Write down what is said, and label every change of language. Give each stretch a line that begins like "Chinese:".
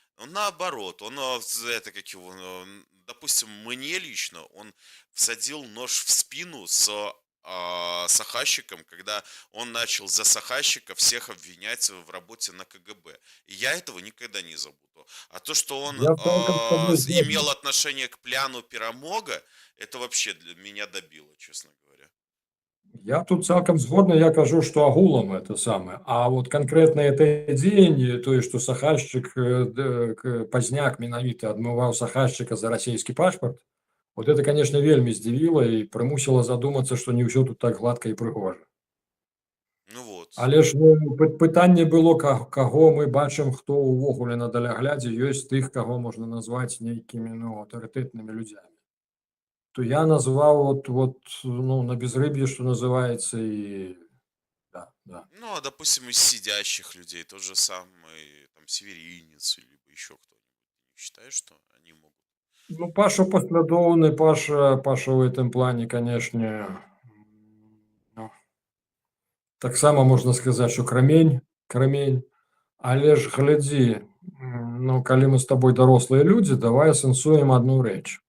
Russian: Он наоборот, он это как его, допустим, мне лично, он всадил нож в спину с Сахащиком, когда он начал за Сахащика всех обвинять в работе на КГБ. И я этого никогда не забуду. А то, что он
Belarusian: Я цалкам з тобой згодны.
Russian: имел отношение к пляну Перамога, это вообще для меня добило, честно говоря.
Belarusian: Я тут цалкам згодны, я кажу, што агулам это самае. А вот канкрэтна это дзеянне, тое, што Сахашчык, Пазняк менавіта адмываў Сахашчыка за расійскі пашпарт, вот это, конечно, вельмі здзівіла і прымусіла задумацца, што не ўсё тут так гладка і прыгожа. Ну вот. Але ж пытанне было, каго мы бачым, хто ўвогуле на даляглядзе ёсць тых, каго можна назваць нейкімі аўтарытэтнымі людзямі. То я назваў ну, на безрыб'е,
Russian: что называется,
Belarusian: и да, да.
Russian: Ну, а допустим, из сидящих людей тот же самый там Северинец, либо еще кто-нибудь. Не считаешь, что они могут?
Belarusian: Ну, Паша паслядоўны,
Russian: Паша в этом плане, конечно,
Belarusian: ну, таксама можна сказаць, што крамень, але ж глядзі, ну, калі мы з табой дарослыя людзі, давай асэнсуем адну рэч.